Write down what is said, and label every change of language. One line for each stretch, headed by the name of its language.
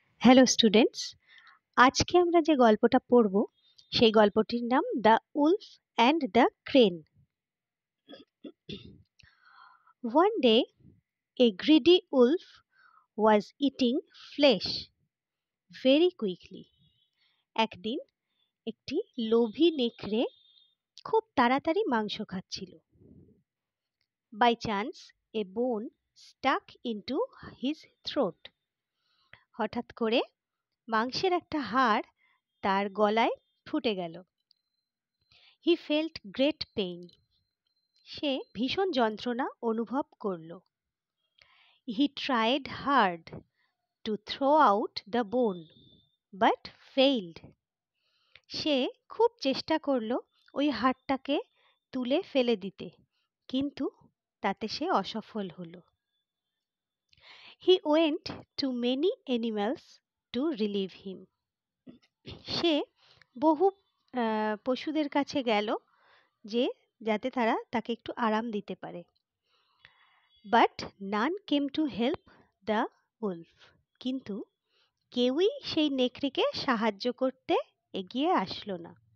Bangla: Hello students, আজকে আমরা যে গল্পটা পড়ব সেই গল্পটির নাম the Wolf and the crane.
English: One day a greedy wolf was eating flesh very quickly.
Bangla: একদিন একটি লোভী নেকড়ে খুব তাড়াতাড়ি মাংস খাচ্ছিল।
English: By chance a bone stuck into his throat.
Bangla: হঠাৎ করে মাংসের একটা হাড় তার গলায় ফুটে গেল।
English: He felt great pain.
Bangla: সে ভীষণ যন্ত্রণা অনুভব করল।
English: He tried hard to throw out the bone, but failed.
Bangla: সে খুব চেষ্টা করল ওই হাড়টাকে তুলে ফেলে দিতে, কিন্তু তাতে সে অসফল হলো।
English: He went to many animals to relieve him.
Bangla: সে বহু পশুদের কাছে গেল যাতে তারা তাকে একটু আরাম দিতে পারে।
English: but none came to help the wolf,
Bangla: কিন্তু কেউই সেই নেকড়েকে সাহায্য করতে এগিয়ে আসলো না।